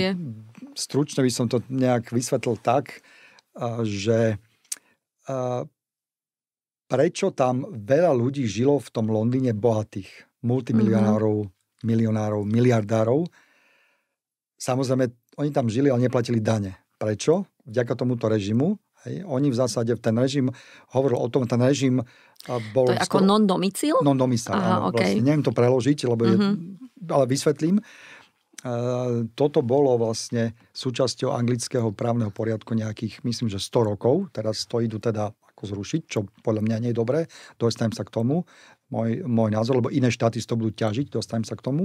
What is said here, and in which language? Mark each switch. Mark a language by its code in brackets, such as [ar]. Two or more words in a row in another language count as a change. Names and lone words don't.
[sk] Stručne by som to nejak vysvetlil tak, že prečo tam veľa ľudí žilo v tom Londýne bohatých, multimilionárov, milionárov, miliardárov. Samozrejme, oni tam žili, ale neplatili dane. Prečo? Vďaka tomuto režimu. Hej. Oni v zásade, ten režim hovoril o tom, ten režim bol... To je ako non-domicil? Non-domicil, áno. Okay. Vlastne, neviem to preložiť, lebo ale vysvetlím. Toto bolo vlastne súčasťou anglického právneho poriadku nejakých, myslím, že 100 rokov. Teraz to idú teda ako zrušiť, čo podľa mňa nie je dobré. Dostanem sa k tomu. Môj názor, lebo iné štáty to budú ťažiť, dostanem sa k tomu.